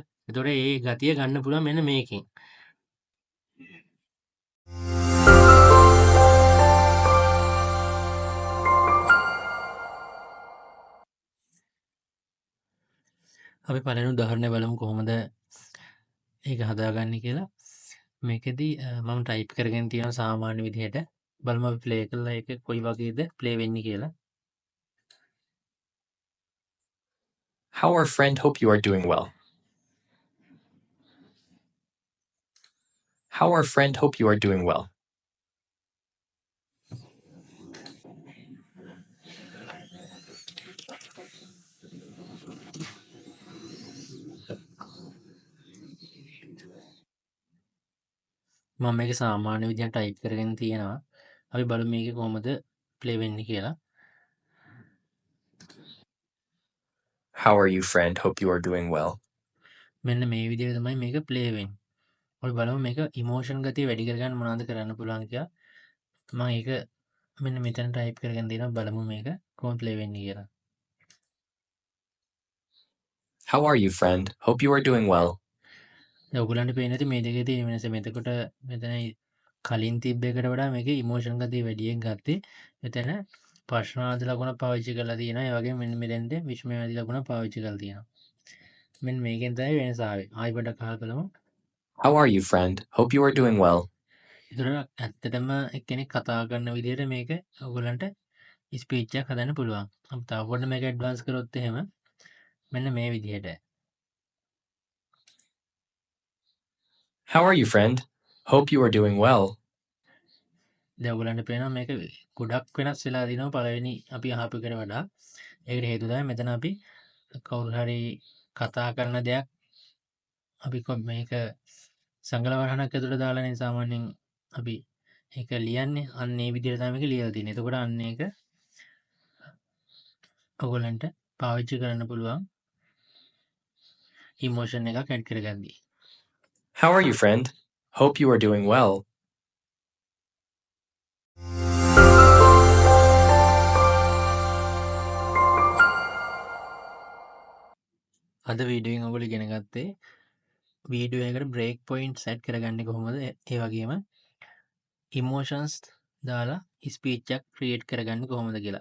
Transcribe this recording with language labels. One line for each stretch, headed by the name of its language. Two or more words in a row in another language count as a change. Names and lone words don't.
Sinhala: ඒතකොට ඒ ගතිය ගන්න පුළුවන් මෙන්න මේකෙන්. අපි පළවෙනි උදාහරණය බලමු කොහොමද ඒක හදාගන්නේ කියලා. මේකෙදී මම ටයිප් කරගෙන තියෙනවා සාමාන්‍ය විදිහට. බලමු අපි ප්ලේ කරලා ඒක කොයි වගේද ප්ලේ වෙන්නේ කියලා.
English: How our friend hope you are doing well. How our friend hope you are doing well.
Sinhala: මම මේක සාමාන්‍ය විදිහට ටයිප් කරගෙන තියෙනවා. අපි බලමු මේක කොහොමද ප්ලේ වෙන්නේ කියලා.
English: How are you, friend? Hope you are doing well.
Sinhala: මෙන්න මේ විදිහට තමයි මේක ප්ලේ වෙන්නේ. අපි බලමු මේක ඉමෝෂන් ගතිය වැඩි කරගන්න මොනවද කරන්න පුළුවන් කියලා. මම ඒක මෙන්න මෙතන ටයිප් කරගෙන දෙනවා. බලමු මේක කොහොමද ප්ලේ වෙන්නේ කියලා.
English: How are you, friend? Hope you are doing well.
Sinhala: දැන් ඔයගලන්ට පේන්නේ නැති මේ දෙකේ තියෙන වෙනස. මෙතකොට මෙතන කලින් තිබ්බ එකට වඩා මේකේ ඉමෝෂන් ගතිය වැඩියෙන් ගත්තේ. මෙතන ප්‍රශ්නාර්ථ ලකුණ පාවිච්චි කරලා තියෙනවා. ඒ වගේම මෙන්න මෙතෙන්ද විස්මයවාදී ලකුණ පාවිච්චි කරලා තියෙනවා. මෙන්න මේකෙන් තමයි වෙනස ආවේ. ආයෙ පොඩ්ඩක් අහලා බලමු.
English: How are you, friend? Hope you are doing well.
Sinhala: ඒතර ඇත්තටම එක්කෙනෙක් කතා කරන විදිහට මේක ඔයගලන්ට ස්පීච් එකක් හදන්න පුළුවන්. අපි තව පොඩ්ඩක් මේක ඇඩ්වාන්ස් කරොත් එහෙම මෙන්න මේ විදිහට.
English: How are you, friend? Hope you are doing well.
Sinhala: දැන් ඔයගලන්ට පේනවා මේක ගොඩක් වෙනස් වෙලා දිනවා පළවෙනි අපි අහපු එකට වඩා. ඒකට හේතුව තමයි මෙතන අපි කවුරු හරි කතා කරන දෙයක් අපි මේක සංගල වරහනක් ඇතුළට දාලානේ සාමාන්‍යයෙන් අපි ඒක ලියන්නේ. අන්න ඒ විදිහට තමයි මේක ලියලා තියෙන්නේ. එතකොට අන්න ඒක ඔයගලන්ට පාවිච්චි කරන්න පුළුවන් ඉමෝෂන් එකක් ඇඩ් කරගන්නදී.
English: How are you, friend? Hope you are doing well.
Sinhala: අද වීඩියෝෙන් ඔයගොල්ලෝ ඉගෙන ගත්තේ වීඩියෝ එකකට
English: break point set
Sinhala: කරගන්නේ කොහොමද? ඒ වගේම ඉමෝෂන්ස් දාලා ස්පීච් එකක් ක්‍රියේට් කරගන්නේ කොහොමද කියලා.